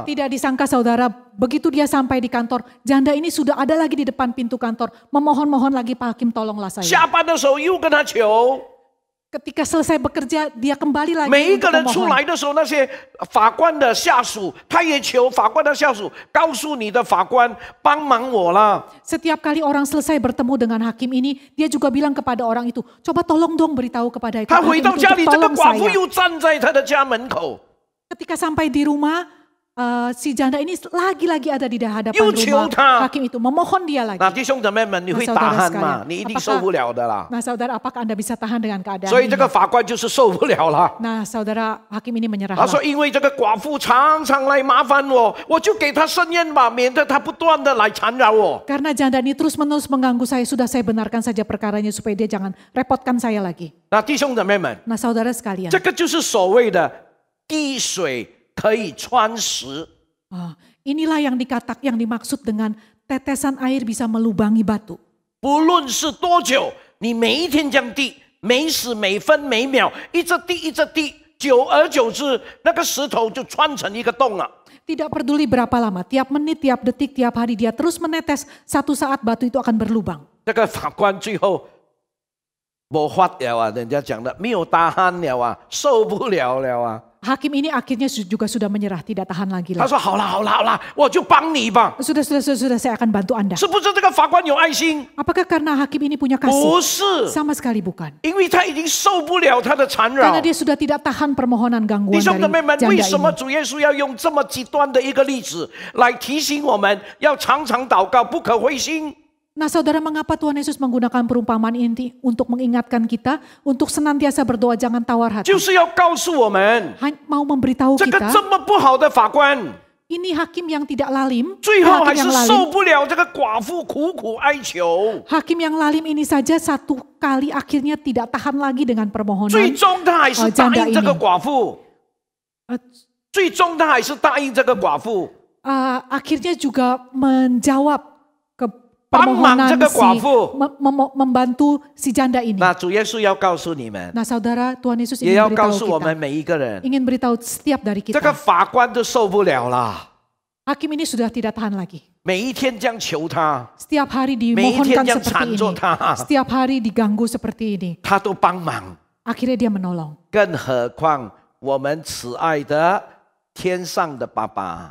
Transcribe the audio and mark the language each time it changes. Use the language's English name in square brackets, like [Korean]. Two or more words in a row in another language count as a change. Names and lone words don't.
[Indonesian] Tidak disangka saudara, begitu dia sampai di kantor, janda ini sudah ada lagi di depan pintu kantor, memohon-mohon lagi Pak Hakim tolonglah saya. [Chinese] 下班的时候又跟他求， [Indonesian] Ketika selesai bekerja, dia kembali lagi [Chinese] 每一个 [Indonesian] untuk [Chinese] 人出 [Indonesian] memohon. [Chinese] 来的时候，那些法官的下属，他也求法官的下属，告诉你的法官帮忙我啦。 [Indonesian] Setiap kali orang selesai bertemu dengan hakim ini, dia juga bilang kepada orang itu, coba tolong dong beritahu kepada [Chinese] 他 [Indonesian] hakim [Chinese] 回 [Indonesian] itu [Chinese] 到家 [Indonesian] untuk [Chinese] 里，这个 [Indonesian] tolong [Chinese] 寡妇 [Indonesian] saya. [Chinese] 又站在他的家门口， [Indonesian] Ketika sampai di rumah, si janda ini lagi-lagi ada di hadapan [Chinese] 又求 [Indonesian] rumah [Chinese] 他。 [Indonesian] hakim itu, memohon dia lagi. [Chinese] 那弟兄姊妹们，你会打鼾吗？你一定受不了的啦。 [Indonesian] Nah, saudara, apakah Anda bisa tahan dengan keadaan [Chinese] 所以这 [Indonesian] ini? [Chinese] 个法官就是受不了了。 [Indonesian] Nah, saudara, hakim ini menyerah. [Chinese] 他说：“因为这个寡妇常常来麻烦我，我就给她伸冤吧，免得她不断的来缠扰我。 [Indonesian] Karena janda ini terus-menerus mengganggu saya, sudah saya benarkan saja perkaranya supaya dia jangan repotkan saya lagi. ” [Chinese] 那弟兄姊妹们， [Indonesian] Nah, saudara sekalian, [Chinese] 这个就是所谓的滴水可以穿石。 [Indonesian] inilah yang dimaksud dengan tetesan air bisa melubangi batu. [Chinese] 不论是多久，你每一天这样滴，每时每分每秒，一直滴，久而久之，那个石头就穿成一个洞了。 [Indonesian] Tidak peduli berapa lama, tiap menit, tiap detik, tiap hari dia terus menetes, satu saat batu itu akan berlubang. [Chinese] 这个法官最后没法了啊，人家讲的没有大汗了啊，受不了了啊。 [Indonesian] Hakim ini akhirnya juga sudah menyerah, tidak tahan lagi [Chinese] 他 [Indonesian] lah. [Chinese] 说：“好了好了好了，我就帮你吧。 [Indonesian] Sudah, saya akan bantu Anda. [Chinese] 是不是这个法官有爱心？ [Indonesian] Apakah karena hakim ini punya [Chinese] 不 [Indonesian] kasih? [Chinese] 是， [Indonesian] Sama sekali bukan. [Chinese] 因为他已经受不了他的缠扰 [Indonesian] Karena。dia sudah tidak tahan permohonan [Chinese] 弟 [Indonesian] gangguan [Chinese] 兄姊妹 [Indonesian] dari [Chinese] 们，为 [Indonesian] janda [Chinese] 什么 [Indonesian] ini. [Chinese] 主耶稣要用这么极端的一个例子来提醒我们要常常祷告，不可灰心？ [Indonesian] Nah saudara, mengapa Tuhan Yesus menggunakan perumpamaan ini untuk mengingatkan kita untuk senantiasa berdoa, jangan tawar hati. [Chinese] 就是要告诉我们， [Indonesian] Mau memberitahu [Chinese] 这个 [Indonesian] kita, [Chinese] 这么不好的法官， [Indonesian] ini hakim yang tidak lalim, [Chinese] 最后还 [Indonesian] hakim [Chinese] 是 [Indonesian] yang [Chinese] 受 [Indonesian] lalim. [Chinese] 不了这个寡妇苦苦哀求， [Indonesian] Hakim yang lalim ini saja satu kali akhirnya tidak tahan lagi dengan [Chinese] 最 [Indonesian] permohonan. [Chinese] 终他还是答应这个寡妇， Uh, 最终他还是答应这个寡妇。 [Indonesian] akhirnya juga menjawab ke [Chinese] 帮忙 [Indonesian] permohonan [Chinese] 这个寡妇。 [Indonesian] membantu si janda ini. [Chinese] 那主耶稣要告诉你们， [Indonesian] Nah saudara, Tuhan Yesus [Chinese] 也 [Indonesian] ingin [Chinese] 要告 [Indonesian] beritahu [Chinese] 诉我 [Indonesian] kita, [Chinese] 们每一个人， [Indonesian] ingin beritahu setiap dari [Chinese] 这个 [Indonesian] kita. [Chinese] 法官都受不了了， [Indonesian] Hakim ini sudah tidak tahan lagi. [Chinese] 每一天这样求他， [Indonesian] Setiap hari [Chinese] 每一天 [Indonesian] dimohonkan [Chinese] 这样 [Indonesian] seperti [Chinese] 缠着 [Indonesian] ini. [Chinese] 他， [Indonesian] Setiap hari diganggu seperti ini. [Chinese] 他都帮忙。 [Indonesian] Akhirnya dia menolong. [Chinese] 更何况我们慈爱的天上的爸爸。